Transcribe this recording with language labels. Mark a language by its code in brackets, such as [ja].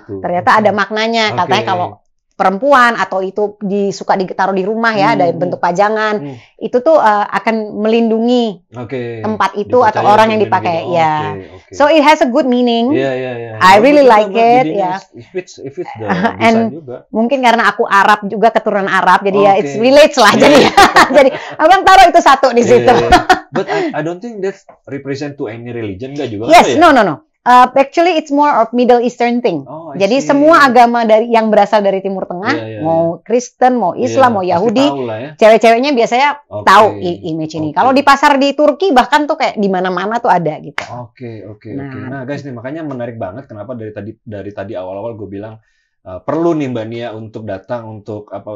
[id] Ternyata ada maknanya. Katanya kalau perempuan atau itu suka ditaruh di rumah ya, dari bentuk pajangan, itu tuh akan melindungi tempat itu atau orang yang dipakai. [en] So it has a good meaning. I really like it. If it's the design [id] juga. Mungkin karena aku Arab juga, keturunan Arab, jadi ya [en] it relates [id] lah. Jadi abang taruh itu satu di situ. [en] But I don't think that represent to any religion, [id] enggak juga. [en] Yes, no. Actually it's more of Middle Eastern thing. [id] Jadi semua agama yang berasal dari Timur Tengah, mau Kristen, mau Islam, mau Yahudi, cewek-ceweknya biasanya tahu image ini. Kalau di pasar di Turki bahkan tuh kayak di mana-mana tuh ada gitu. Oke. Nah guys nih makanya menarik banget kenapa dari tadi awal-awal gue bilang perlu nih Mbak Nia untuk datang untuk apa?